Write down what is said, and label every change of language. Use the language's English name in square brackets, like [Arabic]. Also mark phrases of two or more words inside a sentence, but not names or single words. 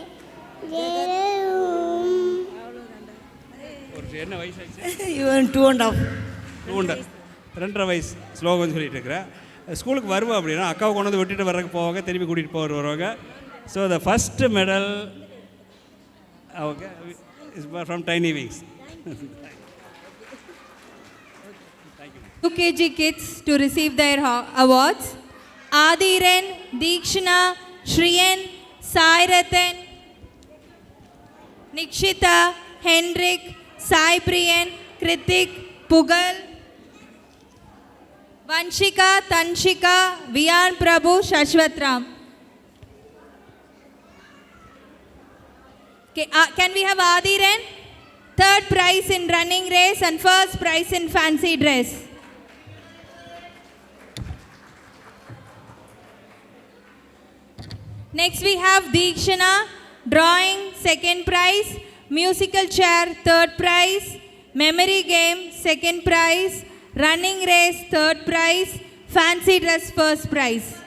[Tamil] என்ன வயசாச்சு? இவன் 2.5 2.5 வயசு ஸ்லோகம் சொல்லிட்டு இருக்கிறேன். ஸ்கூலுக்கு வருவோம் அப்படின்னா அக்காவை கொண்டு வந்து விட்டுட்டு வர்றதுக்கு போவாங்க, திரும்பி கூட்டிகிட்டு போகிற வருவாங்க. [English] So the first medal okay is from Tiny Wings. UKG kids to receive their awards. Adiren, Deekshana, Shriyan, Sairatan, Nikshita, Hendrik, Sai Priyan, Kritik, Pugal, Vanshika, Tanshika, Viyan Prabhu, Shashwatram. Okay, can we have Adiren? Third prize in running race and first prize in fancy dress. Next we have Deekshana, drawing second prize, musical chair third prize, memory game second prize, running race third prize, fancy dress first prize.